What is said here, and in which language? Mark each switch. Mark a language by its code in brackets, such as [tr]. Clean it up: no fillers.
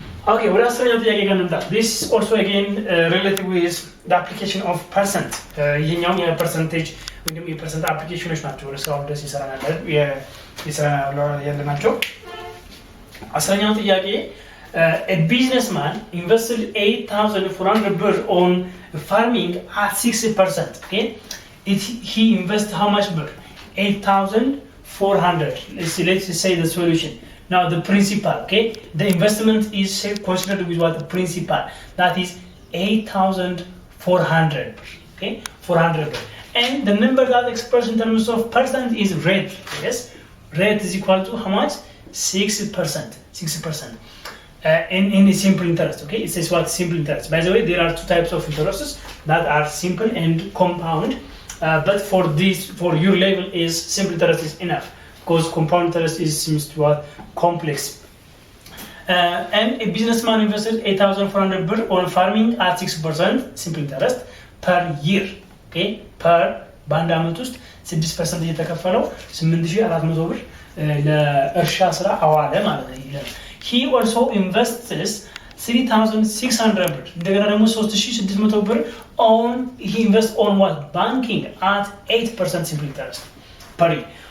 [am] ኦኬ ወደ 10ኛው ጥያቄ ጋር እንምጣ። [en] this is also again related with the application of percent [am] ይሄኛው የፐርሰንቴጅ ወይም ደግሞ የፐርሰንት አፕሊኬሽኖች ናቸው። ወደ ስራው ድረስ ይሰራናል ያለናቸው። 10ኛው ጥያቄ [en] a businessman invested 8,400 ብር on farming at 60%. Okay, he invested how much ብር? 8,400. Let's say the solution. Now the principal, okay, the investment is considered with what? The principal, that is 8,400. Okay, 400. And the number that expressed in terms of percent is rate. Yes, rate is equal to how much? 60%. 60%. In a simple interest. Okay, it says what? Simple interest. By the way, there are two types of interests that are simple and compound. But for your level, is simple interest is enough. Because compound interest seems to be complex. And a businessman invested 8,400 birr on farming at 6% simple interest per year. [am] Okay, per በአንድ አመት ውስጥ 6% እየተከፈለው 8,400 ብር ለእርሻ ስራ አዋለ ማለት ነው። [en] he also invests 3,600 [am] ብር እንደገና ደግሞ 3,600 ብር [en] on he invests on what? Banking at 8% simple interest per year.